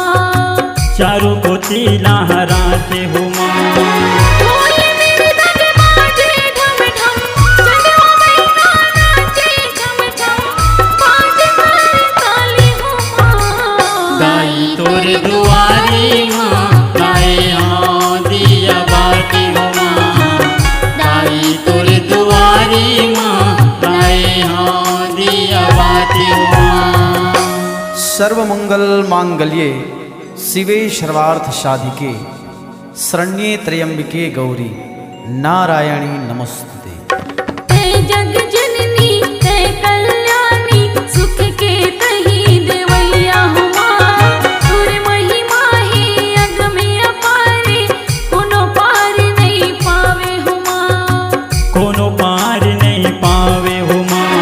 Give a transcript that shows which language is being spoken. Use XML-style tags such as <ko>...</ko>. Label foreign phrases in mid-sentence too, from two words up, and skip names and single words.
<hne>चारों कोटि लहराते हुआ दुआरी माँ लाए हाँ दिया बाती हो माँ दाई तोर दुआरी माँ लाए हाँ दिया बाती हो माँ।</hne> <sa>सर्वमंगल मांगल्ये शिवे सर्वार्थ साधिके शरण्ये त्र्यंबके गौरी नारायणी नमस्तुते।</sa> <hne>जग जननी है कल्याणी सुख के तही देवैया हुआ कोनो पार नहीं पावे हो माँ</hne>